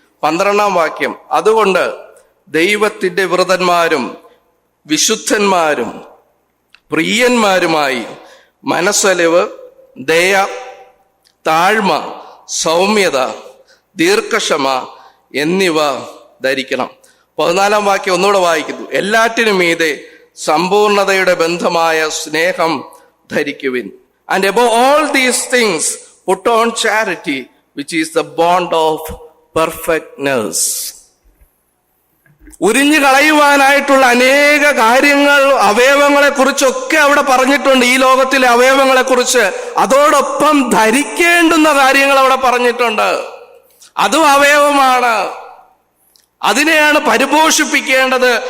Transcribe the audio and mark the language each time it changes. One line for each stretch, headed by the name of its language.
Malayalam: 12-ാം വാക്യം, അതുകൊണ്ട് ദൈവത്തിന്റെ വ്രതന്മാരും വിശുദ്ധന്മാരും പ്രിയന്മാരുമായി മനസ്സലിവ്, ദയ, താഴ്മ, സൗമ്യത, ദീർഘക്ഷമ എന്നിവ ധരിക്കണം. 14-ാം വാക്യം ഒന്നുകൂടെ വായിക്കുന്നു. എല്ലാറ്റിനും മീതെ സമ്പൂർണതയുടെ ബന്ധമായ സ്നേഹം ധരിക്കുവിൻ.
English: And above all these things put on charity, which is the bond of perfectness.
Malayalam: ഉരിഞ്ഞു കളയുവാനായിട്ടുള്ള അനേക കാര്യങ്ങൾ, അവയവങ്ങളെ കുറിച്ചൊക്കെ അവിടെ പറഞ്ഞിട്ടുണ്ട്. ഈ ലോകത്തിലെ അവയവങ്ങളെ കുറിച്ച് അതോടൊപ്പം ധരിക്കേണ്ടുന്ന കാര്യങ്ങൾ അവിടെ പറഞ്ഞിട്ടുണ്ട്. അതും അവയവമാണ്. അതിനെയാണ് പരിപോഷിപ്പിക്കേണ്ടത്.